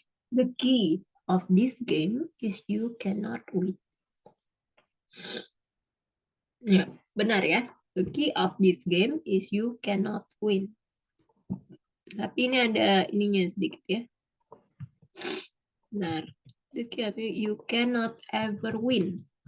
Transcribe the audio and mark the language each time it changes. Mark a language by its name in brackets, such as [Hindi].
[English] The key of this game is you cannot win. [Indonesian] Ya, benar ya. [English] The key of this game is you cannot win. [Indonesian] Tapi ini ada ininya sedikit ya. Benar. [English] The key of you cannot ever win.